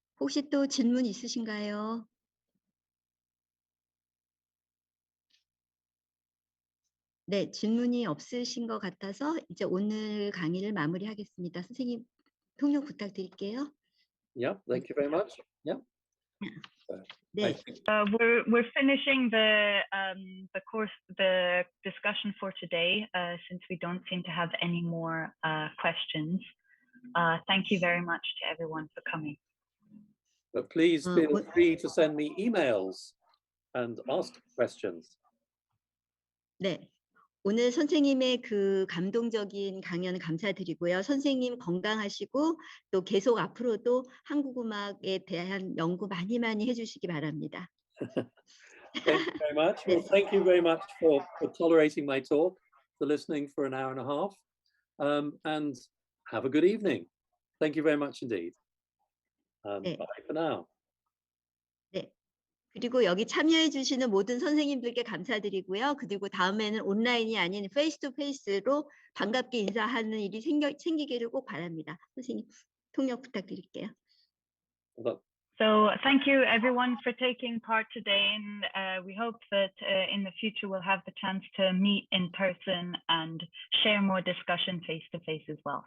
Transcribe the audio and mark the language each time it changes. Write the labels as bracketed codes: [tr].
[ko] 혹시 또 질문 있으신가요? 네, 질문이 없으신 것 같아서 이제 오늘 강의를 마무리하겠습니다. 선생님 통역 부탁드릴게요. [en] Yeah, thank you very much. Yeah. [ko] 네. [en] We're finishing the course, the discussion for today, since we don't seem to have any more questions. Thank you very much to everyone for coming. But please feel free to send me emails and ask questions. [ko] 네. 오늘 선생님의 그 감동적인 강연 감사드리고요. 선생님 건강하시고 또 계속 앞으로도 한국 음악에 대한 연구 많이 해주시기 바랍니다. [en] Thank you very much. Well, thank you very much for tolerating my talk, for listening for an hour and a half, and have a good evening. Thank you very much indeed. [ko] 네. [en] Bye for now. [ko] 네. 그리고 여기 참여해 주시는 모든 선생님들께 감사드리고요. 그리고 다음에는 온라인이 아닌 페이스 투 페이스로 반갑게 인사하는 일이 생기기를 꼭 바랍니다. 선생님 통역 부탁드릴게요. [en] So thank you everyone for taking part today, and we hope that in the future we'll have the chance to meet in person and share more discussion face to face as well.